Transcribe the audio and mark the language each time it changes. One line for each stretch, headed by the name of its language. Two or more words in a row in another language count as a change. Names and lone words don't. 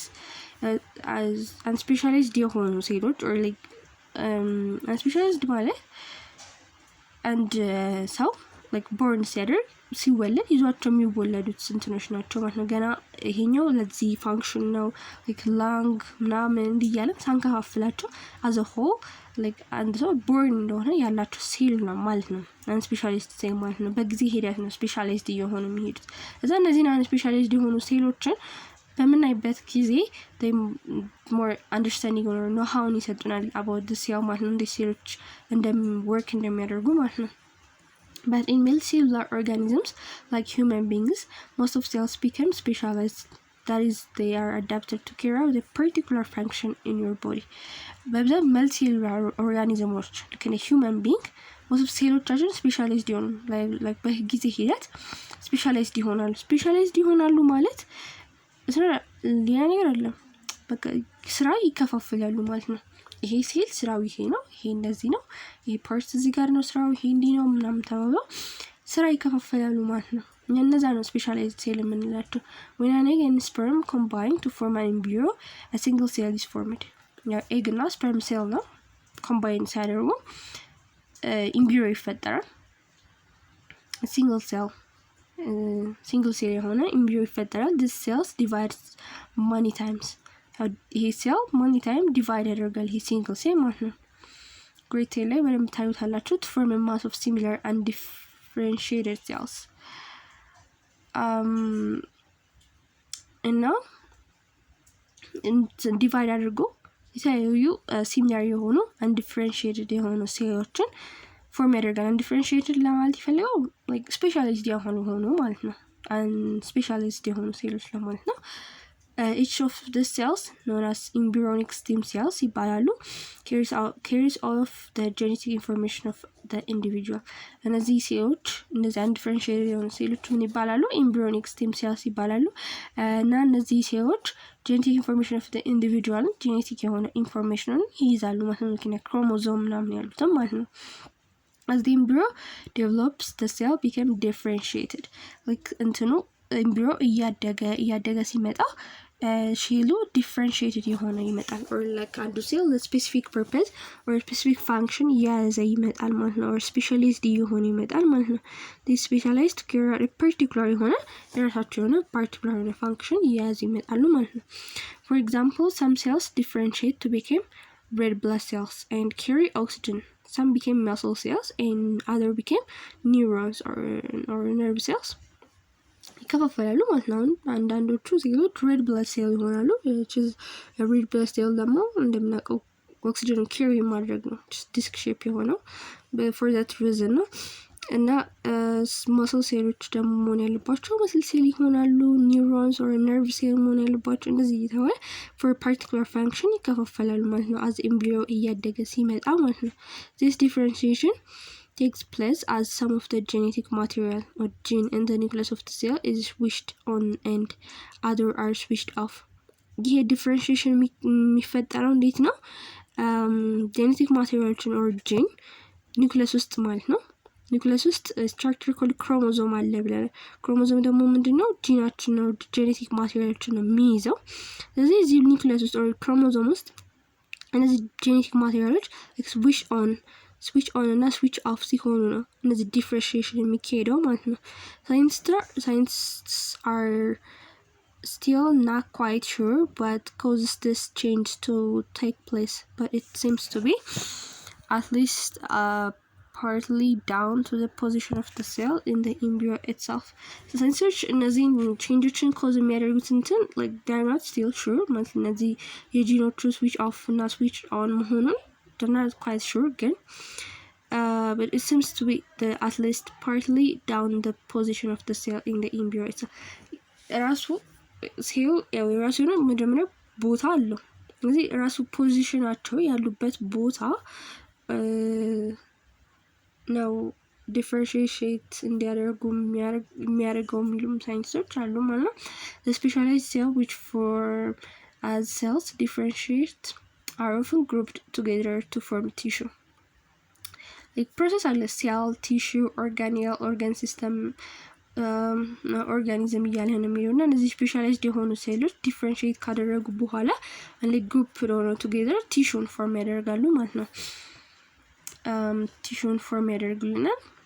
English: As unspecialized
Amharic: የሆኑ ሴሎች
English: or like unspecialized
Amharic: ማለት and ሰው
English: like born
Amharic: ሲያደርግ ሲወለድ ይዟቸው የሚወለዱት እንትኖች ናቸው ማለት ነው። ገና ይሄኛው ለዚህ ፋንክሽን ነው
English: like lung
Amharic: ምናምን እንዲያለን ሳንከፋፍላቸው
English: as a whole like
Amharic: አንድ ሰው ቦርን እንደሆነ ያላቸው ሴል ነው ማለት ነው።
English: un specialist cell
Amharic: ማለት ነው። በጊዜ ሂደት ነው ስፔሻላይዝድ እየሆኑ የሚሄዱት። እዛ እነዚህን
English: un specialized
Amharic: የሆኑ ሴሎችን በምናይበት ጊዜ
English: they more understanding or know how
Amharic: ይሰጡናል
English: about the cell
Amharic: ማለት ነው። እንደ ሴሎች ወርክ እንደሚያደርጉ ማለት ነው።
English: But in multicellular organisms like human beings, most of cells become specialized. That is, they are adapted to carry out a particular function in your body.
Amharic: በብዛት
English: multicellular organisms like a human being, most of
Amharic: ሴሎቻችን ስፔሻላይዝድ ይሆናሉ። like በጊዜ ሂደት ስፔሻላይዝድ ይሆናሉ። ስፔሻላይዝድ ይሆናሉ ማለት ሌላ ነገር አይደለም። በቃ ስራ ይከፋፈላሉ ማለት ነው። ይሄ ሴል ስራው ይሄ ነው፣ ይሄ እንደዚህ ነው፣ ይሄ ፓርት እዚህ ጋር ነው ስራው፣ ይሄ እንዲህ ነው ምናምን ተባብለው ስራ ይከፋፈላሉ ማለት ነው። እነዛ ነው
English: specialized cell
Amharic: የምንላቸው።
English: when an egg and sperm combine to form an embryo, a single cell is formed.
Amharic: ያው ኤግ እና
English: sperm cell
Amharic: ነው ኮምባይን ሲያደርጉ ኤምብሪዮ ይፈጠራል።
English: single cell
Amharic: የሆነ ኤምብሪዮ ይፈጠራል።
English: this cells divides many times.
Amharic: ይሄ ሴል
English: many time divide
Amharic: ያደርጋል ይሄ
English: single cell
Amharic: ማለት ነው። ግሬት ቴል ላይ በደንብ ታዩታላችሁ።
English: to form a mass of similar and differentiated cells.
Amharic: እና ዲቫይድ አድርጎ የተለያዩ ሲሚላር የሆኑ undifferentiated የሆኑ ሴሎችን ፎርም ያደርጋል። undifferentiated ለማለት ይፈልገው
English: like specialized
Amharic: የሆኑ ማለት ነው። unspecialized የሆኑ ሴሎች ለማለት ነው።
English: Each of the cells, known as embryonic stem cells, carries all of the genetic information of the individual.
Amharic: እነዚህ ሴሎች እነዚህ undifferentiated የሆኑ ሴሎች ምን ይባላሉ?
English: embryonic stem cells
Amharic: ይባላሉ። እና እነዚህ ሴሎች
English: genetic information of the individual genetic
Amharic: የሆነ ኢንፎርሜሽንን ይይዛሉ ማለት ነው። ምክንያት ክሮሞዞም ምናምን ያሉትም ማለት ነው።
English: As the embryo develops, the cell became differentiated.
Amharic: like እንትኑ ኤምብሪዮ እያደገ ሲመጣ ሼሉ ዲፍረንሺየትድ የሆነ ይመጣል።
English: or like
Amharic: አንዱ ሴል ለስፔሲፊክ
English: purpose or specific function
Amharic: የያዘ ይመጣል ማለት ነው። or ስፔሻላይዝድ የሆነ ይመጣል ማለት ነው።
English: this specialized carry out a particular
Amharic: የሆነ የራሳቸው የሆነ particular የሆነ ፋንክሽን የያዘ ይመጣሉ ማለት ነው።
English: for example, some cells differentiate to become red blood cells and carry oxygen.
Amharic: some became muscle cells and other became neurons or nerve cells. ይከፋፈላሉ ማለት ነው። አንዳንዶቹ ሴሎች
English: red blood cell
Amharic: ይሆናሉ።
English: red blood cell
Amharic: ደግሞ እንደምናውቀው
English: oxygen carry
Amharic: ማድረግ ነው።
English: disc shape
Amharic: የሆነው
English: for that reason
Amharic: ነው። እና መስል ሴሎች ደግሞ መሆን ያለባቸው
English: muscle cell
Amharic: ይሆናሉ።
English: neurons or nerve cell
Amharic: መሆን ያለባቸው እንደዚህ እየተባለ
English: for particular function
Amharic: ይከፋፈላሉ ማለት ነው።
English: as embryo
Amharic: እያደገ ሲመጣ ማለት ነው።
English: this differentiation takes place as some of the genetic material or gene in the nucleus of the cell is switched on and other are switched off.
Amharic: ይሄ ዲፍረንሺዬሽን የሚፈጠረው እንዴት ነው?
English: genetic materials or gene
Amharic: ኒውክለስ ውስጥ ማለት ነው። ኒውክለስ ውስጥ
English: structure called chromosome
Amharic: አለ ብለናል። ክሮሞዞም ደግሞ ምንድነው? ጂናችን ነው
English: genetic materials
Amharic: ነው የሚይዘው። ስለዚህ እዚህ ኒውክለስ ውስጥ or ክሮሞዞም ውስጥ እነዚህ
English: genetic materials switch on switch on
Amharic: እና
English: switch off
Amharic: ሲሆኑ ነው እነዚህ ዲፍረንሺዬሽን የሚካሄደው ማለት ነው።
English: scientist are still not quite sure what causes this change to take place, but it seems to be at least partly down to the position of the cell in the embryo itself. So scientists
Amharic: እነዚህን ቼንጆችን ኮዝ የሚያደርጉት እንትን
English: like they're not still sure
Amharic: ማለት እነዚህ የጂኖቹ ስዊች ኦፍ እና ስዊች ኦን መሆኑን
English: they're not quite sure ግን but it seems to be the at least partly down the position of the cell in the embryo itself.
Amharic: ራሱ ሴል የራሱ የሆነ መጀመሪያ ቦታ አለው። ስለዚህ ራሱ ፖዚሽናቸው ያሉበት ቦታ ነው ዲፈረንሺዬት እንዲያደርጉ የሚያደርገው የሚሉም ሳይንቲስቶች አሉ ማለት ነው።
English: the specialized cell which form as cells differentiate are often grouped together to form tissue. like process
Amharic: አለ
English: cell tissue organ system
Amharic: ኦርጋኒዝም እያለ ነው የሚለውና እነዚህ ስፔሻላይዝድ የሆኑ ሴሎች ዲፈረንሺዬት ካደረጉ በኋላ
English: like group
Amharic: ሆነው together ቲሹን ፎርም ያደርጋሉ ማለት ነው። ቲሹን ፎርም ያደርጉልናል።